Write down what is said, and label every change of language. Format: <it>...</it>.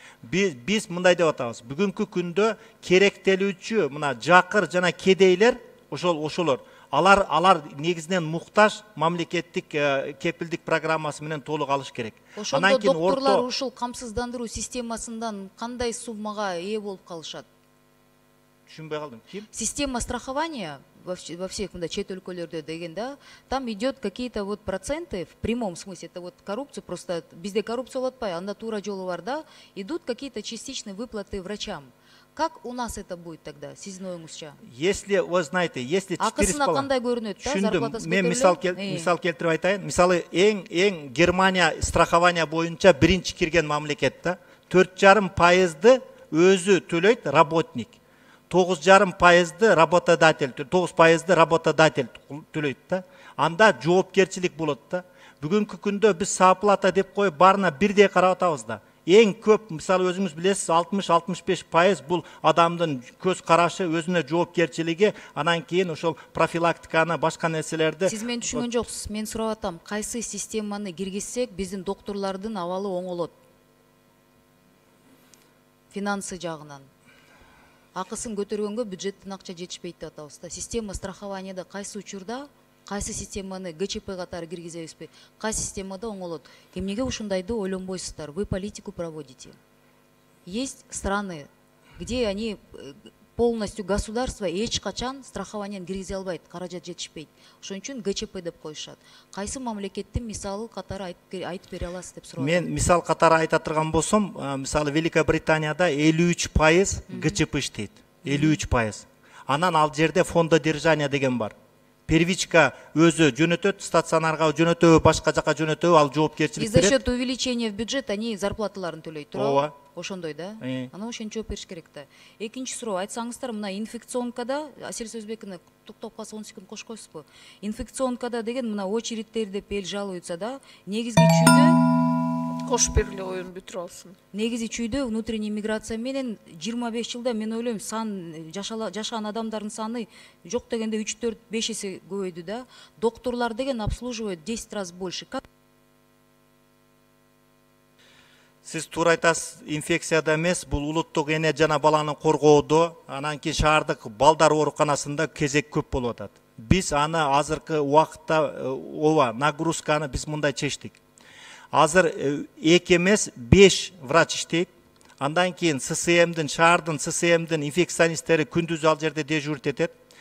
<ky>Биз мындай деп атабыз. Бүгүнкү күндө керектелүүчү мына жакыр жана кедейлер ошолор алар негизинен муктаж мамлекеттик кепилдик программасы менен толук алыш керек. Ошондо докторлор ушул камсыздандыруу системасынан кандай суммага ээ болуп калышат? Түшүнбөй калдым. Ким?</ky> <ru>Система страхования во всех чет өлкөлөрдө деген, да, там идет какие-то вот проценты в прямом смысле, это вот коррупция, просто</ru> <ky>бизде коррупция болуп атпайбы, анда туура жолу бар,</ky> <ru>да, идут какие-то частичные выплаты врачам. Как у нас это будет тогда,</ru> <ky>сиздин оюңузча?</ky> <ru>Если, вы знаете, если 4,5...</ru> <ky>Акысына кандай көрүнөт, да, зарплатасы мен мисал келтирип айтайын. Мисалы, эң Германия страхование боюнча биринчи кирген мамлекет да, 4,5%ды өзү төлөйт работник. 9,5%ды работодатель, 9%ды работодатель төлөйт да. Анда жоопкерчилик болот да. Бүгүнкү күндө биз саплата деп коюп барына бирдей карап атабыз да. Эң көп, мисалы өзүңүз билесиз, 60-65% бул адамдын көз карашы, өзүнө жоопкерчилиги, анан кийин ошол профилактиканы, башка нерселерди. Сиз мени түшүнгөн жоксуз. Мен сурап атам, кайсы системаны киргизсек, биздин доктурлардын абалы оңолот? Финансы жагынан. Акысын көтөргөнгө бюджеттен акча жетишпейт деп атабыз да. Система страхованияда кайсы учурда, кайсы системаны ГЧП катары киргизебизби? Кайсы системада оңолот? Эмнеге ушундайды ойлонбойсуздар?</ky> <ru>Вы политику проводите. Есть страны, где они полностью государство</ru> <ky>эч качан страхованияны киргизе албайт, каражат жетишпейт. Ошон үчүн ГЧП деп коюшат. Кайсы мамлекеттин мисалы катары айтып бере аласыз деп сурап. Мен мисал катары айта турган болсом, мисалы Великобританияда 53% ГЧП иштейт. 53%. Анан ал жерде фондодержание деген бар. Первичка өзү жөнөтөт, стационарга жөнөтөбү, башка жака жөнөтөбү, ал</ky> <ru>И</ru> <ky>жоопкерчилик</ky> <ru>за</ru> <ky>берет.</ky> <ru>счет увеличения в бюджет они</ru> <ky>зарплаталарын төлөйт, туурабы? Ооба. Ошондой да? Ана ошентип жооп бериш керек да. Экинчи суроо, айтсаңыздар, мына инфекционкада, Асель Сөзбековна токтоп калса 10 секунд кошуп коесузбу? Инфекционкада деген мына очередтер деп эл жалуются да, негизги чүйдө Кошуп бергиле, оюн бүтүрүп алсын. негизи чүйдө внутренний миграция менен 25 жылда мен ойлойм жашаган адамдардын саны жок дегенде 3-4-5 эсе көбөйдү да. Докторлор деген</ky> <ru>обслуживают 10 раз больше.</ru> <ky>Сиз туура айтасыз, инфекцияда эмес, бул улуттук эне жана баланы коргоодо, анан кийин шаардык балдар ооруканасында кезек көп болуп атат. Биз аны азыркы убакытта ооба, нагрузканы биз мындай чечтик. Азыр 2 эмес 5 врач иштейт. Андан кийин ССМдин, шаардын ССМдин инфекционисттери күндүз ал жерде дежурить этет.</ky>